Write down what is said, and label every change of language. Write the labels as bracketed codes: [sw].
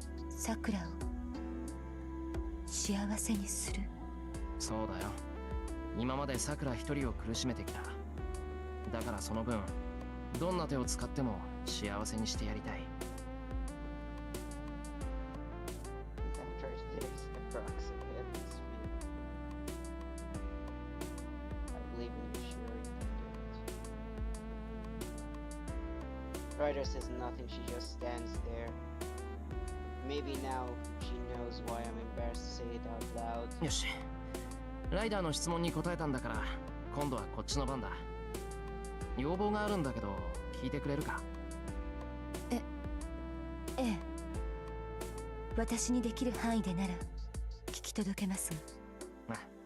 [ja] さくらを幸せにする。そうだよ今までさくら一人を苦しめてきただからその分どんな手を使っても幸せにしてやりたい [en] That there's approximate speed. I believe in you, sure you can do it. Ryder says nothing, she just stands there. Maybe now she knows why I'm embarrassed to say it out loud. [ja] よしライダーの質問に答えたんだから今度はこっちの番だ要望があるんだけど聞いてくれるかええ私にできる範囲でなら聞き届けますが。